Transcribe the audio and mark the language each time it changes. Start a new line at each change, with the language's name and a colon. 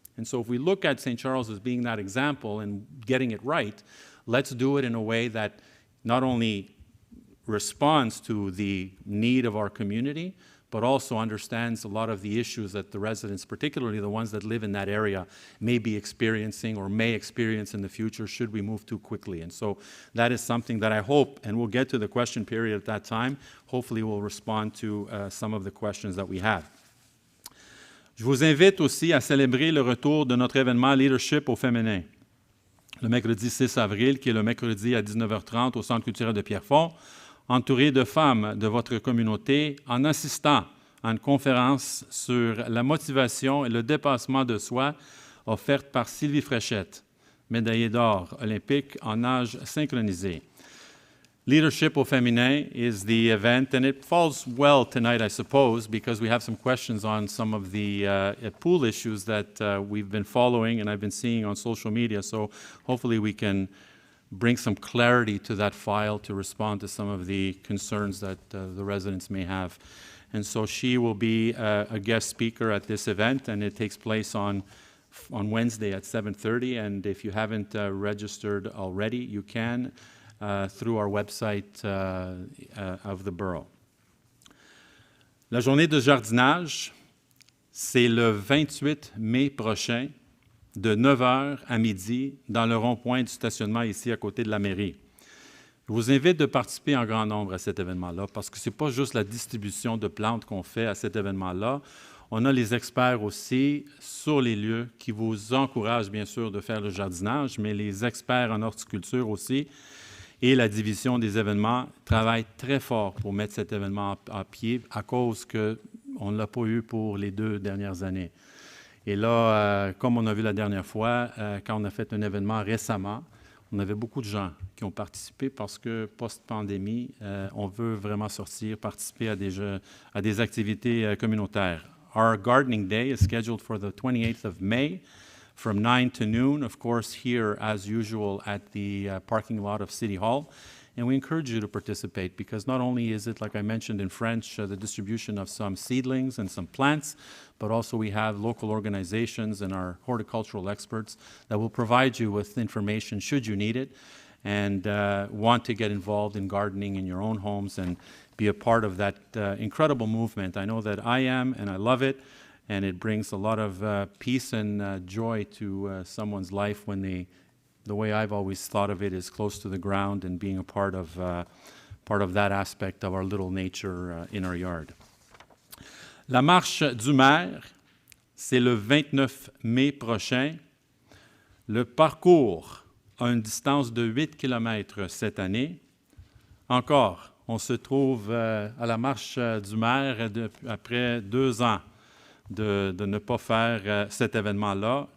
English: And so if we look at St. Charles as being that example and getting it right, let's do it in a way that not only responds to the need of our community, but also understands a lot of the issues that the residents, particularly the ones that live in that area, may be experiencing or may experience in the future should we move too quickly. And so that is something that I hope, and we'll get to the question period at that time, hopefully we'll respond to some of the questions that we have.
French: Je vous invite aussi à célébrer le retour de notre événement Leadership au féminin, le mercredi 6 avril, qui est le mercredi à 19h30 au Centre culturel de Pierrefonds, entouré de femmes de votre communauté, en assistant à une conférence sur la motivation et le dépassement de soi offerte par Sylvie Fréchette, médaillée d'or olympique en nage synchronisé.
English: Leadership au féminin is the event, and it falls well tonight, I suppose, because we have some questions on some of the pool issues that we've been following and I've been seeing on social media. So hopefully we can bring some clarity to that file to respond to some of the concerns that the residents may have. And so she will be a guest speaker at this event, and it takes place on Wednesday at 7:30. And if you haven't registered already, you can through our website of the borough.
French: La journée de jardinage, c'est le 28 mai prochain, de 9h à midi, dans le rond-point du stationnement ici à côté de la mairie. Je vous invite de participer en grand nombre à cet événement-là, parce que ce n'est pas juste la distribution de plantes qu'on fait à cet événement-là. On a les experts aussi sur les lieux qui vous encouragent, bien sûr, de faire le jardinage, mais les experts en horticulture aussi et la division des événements travaillent très fort pour mettre cet événement à pied à cause qu'on ne l'a pas eu pour les 2 dernières années. Et là, comme on a vu la dernière fois, quand on a fait un événement récemment, on avait beaucoup de gens qui ont participé parce que post-pandémie, on veut vraiment sortir, participer à des activités communautaires.
English: Our gardening day is scheduled for the 28th of May from 9 to noon, of course, here as usual at the parking lot of City Hall. And we encourage you to participate because not only is it, like I mentioned in French, the distribution of some seedlings and some plants, but also we have local organizations and our horticultural experts that will provide you with information should you need it and want to get involved in gardening in your own homes and be a part of that incredible movement. I know that I am, and I love it, and it brings a lot of peace and joy to someone's life when the way I've always thought of it is close to the ground and being a part of that aspect of our little nature in our yard.
French: La marche du maire, c'est le 29 mai prochain. Le parcours a une distance de 8 km cette année. Encore, on se trouve à la marche du maire après 2 ans de ne pas faire cet événement-là.